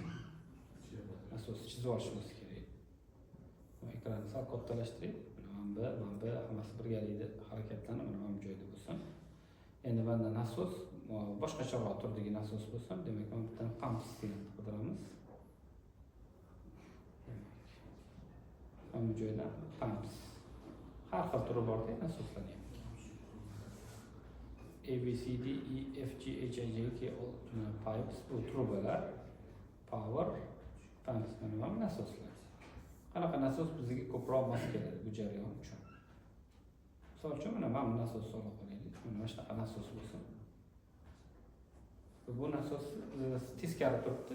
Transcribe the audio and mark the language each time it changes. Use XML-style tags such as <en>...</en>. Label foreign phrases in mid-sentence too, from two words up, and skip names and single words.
<uz>Nasosni chizib olishimiz kerak. Ekranni sal kattalashtirib, mana bu hammasi birgalikda harakatlanib, mana bu joyda bo'lsin. Endi bunda nasos boshqacharoq turdagi nasos bo'lsa, demak, mana bitta pumps deganni qidiramiz. Mana bu joyda pumps. Har xil turi bor-da, nasoslar.</uz> <en>A, B, C, D, E, F, G, H, I, J, K, pipes,</en> <uz>bu trubalar, power, pumps, mana bu nasoslar. Qanaqa nasos bizga ko'proq mos keladi bu jarayon uchun. Misol uchun mana bu nasos olib qo'yaylik. Mana shunaqa nasos bo'lsin. Bu nasos teskari turibdi.</uz>